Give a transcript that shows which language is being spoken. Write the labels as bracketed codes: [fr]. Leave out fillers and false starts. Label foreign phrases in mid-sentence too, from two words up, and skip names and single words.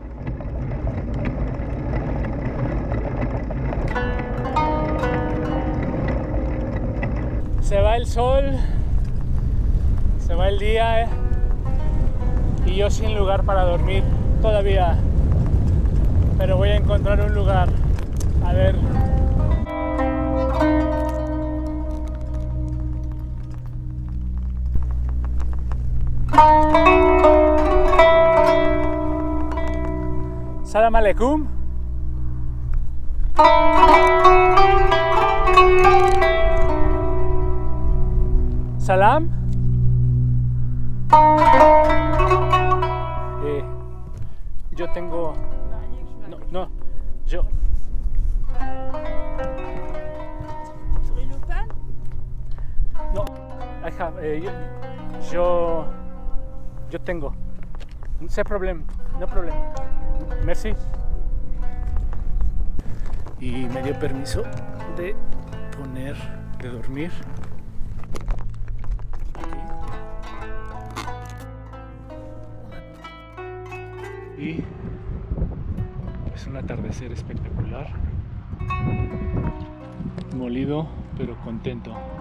[es] Se va el sol, se va el día, y yo sin lugar para dormir todavía. Pero voy a encontrar un lugar. A ver. [ar] سلام عليكم. Salam. [es] Yo tengo... No, yo... No, [en] I have... [es] yo tengo. [en] No problem, no problem. [es] Merci. y me dio permiso de dormir aquí. Y es un atardecer espectacular, molido pero contento.